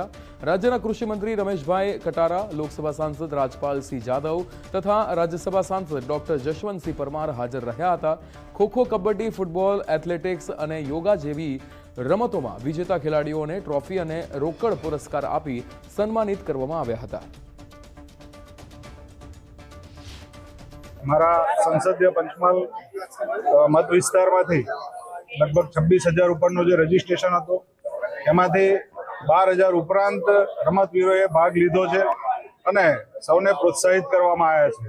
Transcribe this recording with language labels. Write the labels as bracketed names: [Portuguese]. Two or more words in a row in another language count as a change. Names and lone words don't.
[Gujarati] રાજ્યના કૃષિ મંત્રી રમેશભાઈ કટારા, લોકસભા સાંસદ રાજપાલસિંહ જાદવ તથા રાજ્યસભા સાંસદ ડોક્ટર જશવંતસિંહ પરમાર હાજર રહ્યા હતા। ખોખો, કબડ્ડી, ફૂટબોલ, એથ્લેટિક્સ અને યોગા જેવી રમતોમાં વિજેતા ખેલાડીઓને ટ્રોફી અને રોકડ પુરસ્કાર આપી સન્માનિત કરવામાં આવ્યા હતા। [Hindi] हमारा संसदीय [Gujarati] પંચમહાલ મત વિસ્તારમાંથી લગભગ 26,000 ઉપરનો જે રજિસ્ટ્રેશન હતો એમાંથી 12,000 ઉપરાંત રમતવીરોએ ભાગ લીધો છે અને સૌને પ્રોત્સાહિત કરવામાં આવ્યા છે।